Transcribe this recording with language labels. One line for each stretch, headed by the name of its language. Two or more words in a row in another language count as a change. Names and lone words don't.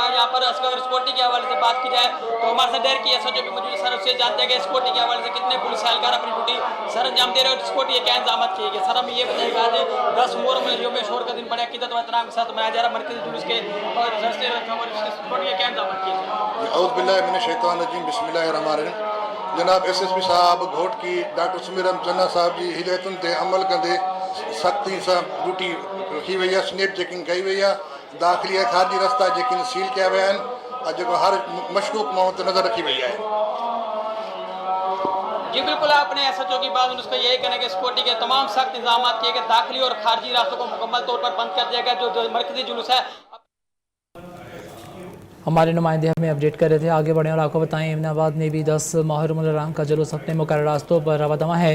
Urdu: یہاں پر سیکیورٹی کے حوالے سے بات کی جائے تو ہمارے ساتھ ڈیر کی SHO بھی موجود سر، اس سے جانتے ہیں کہ سیکیورٹی کے حوالے سے کتنے پولیس اہلکار اپنی ڈیوٹی سر انجام دے رہے ہیں اور سیکیورٹی کیا انتظام کیے گئے. سر ہم یہ بتائیے گا، آج 10 محرم یومِ عاشور کا دن بڑے عقیدت و احترام کے ساتھ منایا جا رہا ہے. مرکزی جلوس کے اور سیکیورٹی کیا انتظام کیے گئے.
Sindhi: जनाब SSP साहब घोटकी डॉक्टर सुमीर चन्ना साहब जी हिदायतुनि ते अमल कंदे सख्ती सां ड्यूटी रखी वही है। स्नैप चेकिंग कई वही है। दाख़िली ऐं ख़ारिजी रस्ता जेके सील किया विया आहिनि और जेको हर मशकूक माण्हू ते नज़र रखी वही है।
Urdu: جی بالکل، آپ نے SHO کی بات اس کا یہی کہنا کہ سیکیورٹی کے تمام سخت انتظام کیے گئے. داخلی اور خارجی راستوں کو مکمل طور پر بند کر دیا گیا. جو مرکزی جلوس ہے, ہمارے نمائندے ہمیں اپڈیٹ کر رہے تھے. آگے بڑھے اور آپ کو بتائیں، امین آباد میں بھی 10 محرم رام کا جلوس اپنے مقرر راستوں پر رواں دواں ہے.